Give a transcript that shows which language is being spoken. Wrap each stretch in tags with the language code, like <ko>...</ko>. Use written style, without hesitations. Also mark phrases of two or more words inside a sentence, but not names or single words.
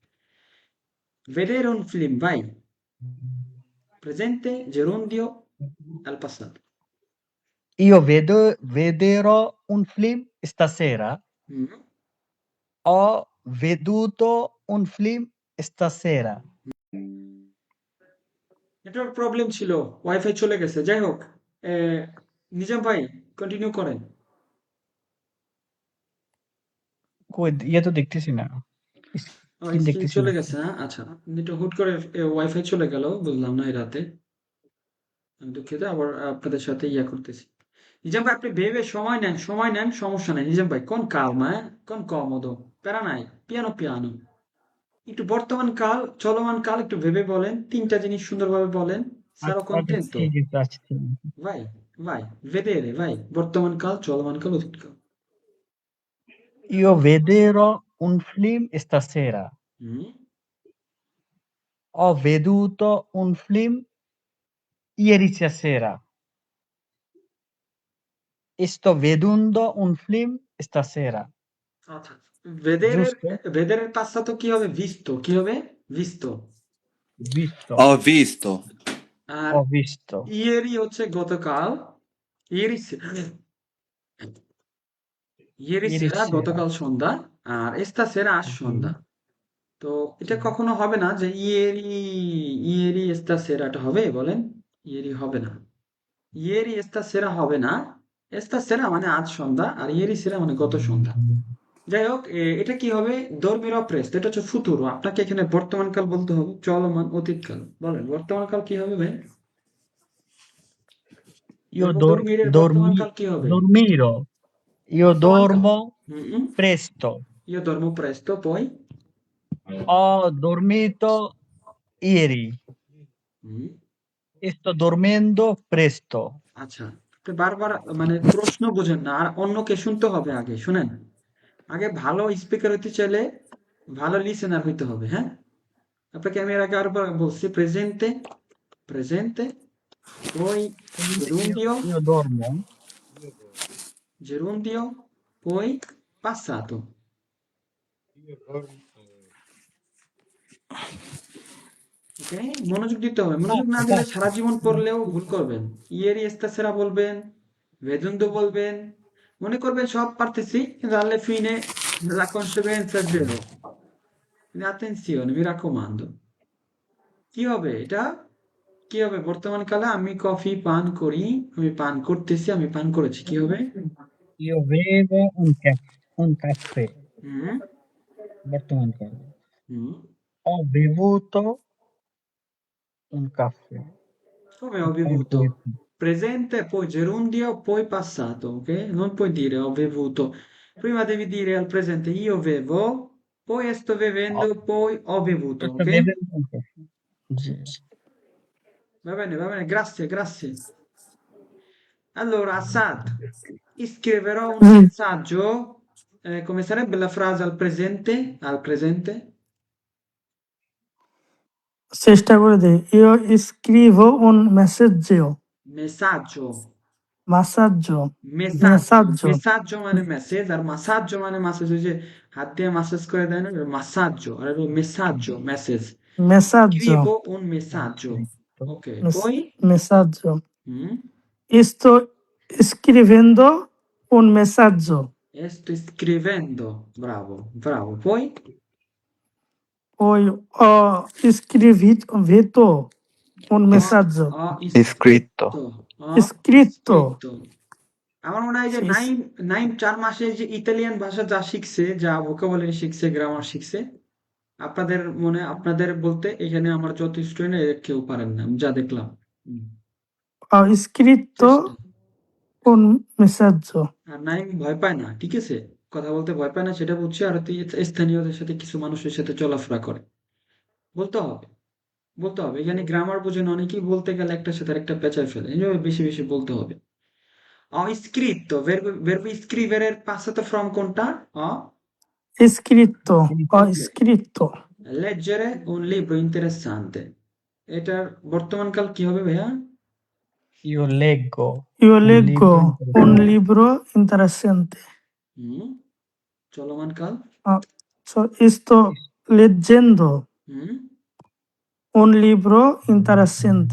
<it>Va bene? Vedere un film, vai. Presente, gerundio, al passato. Io vedrò un film stasera. Mm. Ho veduto un film stasera.</it> <bn>নেটওয়ার্ক প্রবলেম ছিল, ওয়াইফাই চলে গেছে। যাই হোক, নিজাম ভাই কন্টিনিউ করেন। কই ইয়ে তো দেখতেছি না। স্ক্রিন স্ক্রিন দেখতেছি না। চলে গেছে না? আচ্ছা, এটা হুট করে ওয়াইফাই চলে গেল, বুঝলাম না এই রাতে। আমি দুঃখিত, আবার আপনাদের সাথে ইয়া করতেছি। নিজাম ভাই আপনি ভেবে সময় নেন, সময় নেন, সমস্যা নাই। নিজাম ভাই</bn> <it>কোন calma, con comodo,</it> <bn>প্যারা নাই,</bn> <it>piano piano.</it> <bn>একটু বর্তমান কাল, চলমান কাল একটু ভেবে বলেন, তিনটা জিনিস সুন্দরভাবে বলেন।</bn> <it>Sarò contento. Sì, grazie. Vai, vai, vedere, vai.</it> <bn>বর্তমান কাল, চলমান কাল, অতীত কাল।</bn> <it>Io vedrò un film stasera. হুম, Ho veduto un film ieri sera. E sto vedendo un film stasera.</it> <bn>আচ্ছা। ভেদেরের</bn> <it>Giusto?</it> <bn>ভেদেরের passato কি হবে? visto, কি হবে?</bn> <it>visto। Visto. Ho visto.</it> <bn>আর</bn> <it>Ho visto.</it> <bn>ieri হচ্ছে গতকাল,</bn> <it>ieri ieri Ieri sera sera.</it> <bn>গতকাল সন্ধ্যা, আর stasera আজ সন্ধ্যা। তো এটা কখনো হবে না যে</bn> <it>ieri stasera,</it> <bn>এটা হবে বলেন? ieri হবে না,</bn> <it>ieri stasera</it> <bn>হবে না। stasera মানে আজ সন্ধ্যা, আর</bn> <it>ieri sera</it> <bn>মানে গত সন্ধ্যা। যাই হোক, এটা কি হবে?</bn> <it>dormirò presto,</it> <bn>এটা হচ্ছে ফুতুরো। আপনাকে এখানে বর্তমান কাল বলতে হবে, চলমান, অতীতকাল। বলেন বর্তমান কাল কি হবে ভাই?</bn> <it>Io verbo dormire</it> <bn>এর বর্তমান কাল কি হবে?</bn> <it>dormirò. Io</it> <bn>বর্তমান কাল।</bn> <it>dormo হুম, presto. io dormo presto, poi Ho dormito ieri. হুম, E sto dormendo presto.</it> <bn>আচ্ছা। আপনি বারবার মানে প্রশ্ন বোঝেন না, আর অন্যকে শুনতে হবে আগে। শুনেন, আগে ভালো স্পিকার হইতে চাইলে ভালো লিসেনার হইতে হবে, হ্যাঁ? আপনাকে আমি এর আগে আরেকবার বলছি, প্রেজেন্টে, প্রেজেন্টে,</bn> <it>poi gerundio, Io dormo. gerundio, poi passato।</it> <bn>ওকে, মনোযোগ দিতে হবে। মনোযোগ না দিলে সারা জীবন পড়লেও ভুল করবেন।</bn> <it>ieri stasera</it> <bn>বলবেন, vedundo বলবেন, মনে করবেন সব পারতেছি, কিন্তু</bn> <it>alla fine la conseguenza è zero। Quindi attenzione, mi raccomando।</it> <bn>কি হবে এটা? কি হবে বর্তমান কালে? আমি কফি পান করি, আমি পান করতেছি, আমি পান করেছি। কি হবে?</bn> <it>Io bevo un caffè. হুম,</it> <bn>বর্তমান কাল। হুম।</bn> <it>Ho bevuto un caffè. Come ho bevuto? Presente, poi gerundio, poi passato, ok? Non puoi dire ho bevuto. Prima devi dire al presente io bevo, poi sto bevendo, Ho, poi ho bevuto, sto ok? bevendo un caffè. Sì. Va bene, grazie, grazie. Allora, Assad, scriverò un messaggio, come sarebbe la frase al presente? Al presente?</it> <bn>চেষ্টা করে দেই</bn> <it>io scrivo un messaggio Messaggio, massaggio messaggio, messaggio messaggio মানে মেসেজ, আর মাসাজ্জো মানে মাসেজ, ওই যে হাত দিয়ে মাসাজ করে দেয় না, মাসাজ্জো, আর হলো মেসাজ্জো, মেসেজ। messaggio Scrivo un messaggio. Ok, poi messaggio mm, sto scrivendo un messaggio sto scrivendo, bravo, bravo. Poi poi ho scritto un messaggio ho Iscritto. ho scritto</it> <bn>scritto। আমার মনে হয় যে</bn> <it>Sì,</it> <bn>নাইম নাইম 4 মাসে যে ইতালিয়ান ভাষা যা শিখছে, যা ভোকাবুলারি শিখছে, গ্রামার শিখছে, আপনাদের মনে, আপনাদের বলতে এখানে আমার যত স্টুডেন্ট কেউ পারেন না, আমি যা দেখলাম। হুম,</bn> <it>ho scritto</it> <bn>চেষ্টা।</bn> <it>un messaggio</it> <bn>আর নাইম ভয় পায় না, ঠিক আছে? কথা বলতে ভয় পায় না, সেটা বুঝছি। আর তুই স্থানীয়দের সাথে, কিছু মানুষের সাথে চলাফেরা করে। বলতে হবে, বলতে হবে। এখানে গ্রামার বোঝেন অনেকেই, বলতে গেলে একটার সাথে একটা পেঁচায় ফেলে, এই জন্য বেশি বেশি বলতে হবে।</bn> <it>Ho scritto, verbo scrivere এর passato from কোনটা? Ho ho scritto leggere un libro interessante।</it> <bn>এটার বর্তমান কাল কি হবে ভাইয়া?</bn> <it>Io leggo io un leggo libro un interessante. libro interessante</it> <bn>হুম, চলমান কাল?</bn> <it>sto leggendo হুম, un libro interessante.</it>